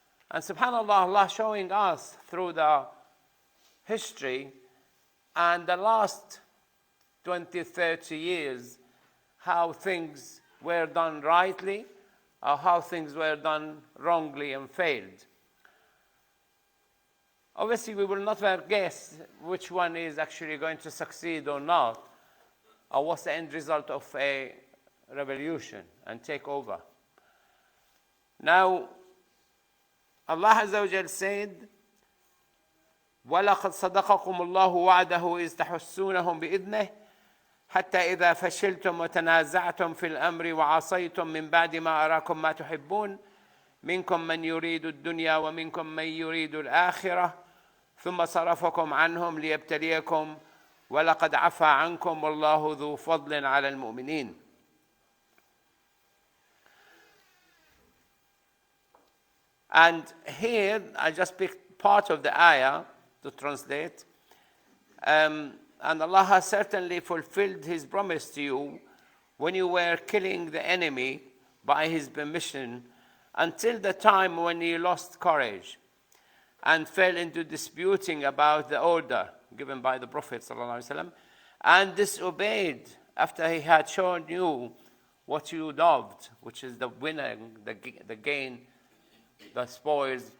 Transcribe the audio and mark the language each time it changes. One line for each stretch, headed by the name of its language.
English: And subhanAllah, Allah showing us through the history and the last 20, 30 years how things were done rightly or how things were done wrongly and failed. Obviously, we will not guess which one is actually going to succeed or not, or what's the end result of a revolution and take over. Now, Allah Azza wa Jal said,
Arabic: وَلَقَدْ صَدَقَكُمُ اللَّهُ وَعْدَهُ إِذْ تَحُسُّونَهُم بِإِذْنِهِ حَتَّى إِذَا فَشِلْتُمْ وَتَنَازَعْتُمْ فِي الْأَمْرِ وَعَصَيْتُمْ مِنْ بَعْدِ مَا أَرَاكُمْ مَا تُحِبُّونَ مِنْكُمْ مَنْ يُرِيدُ الدُّنْيَا وَمِنْكُمْ مَنْ يُرِيدُ الْآخِرَةَ ثُمَّ صَرَفَكُمْ عَنْهُمْ لِيَبْتَلِيَكُمْ وَلَقَدْ عَفَا عَنْكُمْ وَاللَّهُ ذُو فَضْلٍ عَلَى الْمُؤْمِنِينَ.
English: And here, I just picked part of the ayah to translate. And Allah has certainly fulfilled His promise to you when you were killing the enemy by His permission, until the time when you lost courage and fell into disputing about the order given by the Prophet ﷺ, and disobeyed after he had shown you what you loved, which is the winning, the gain, the spoils.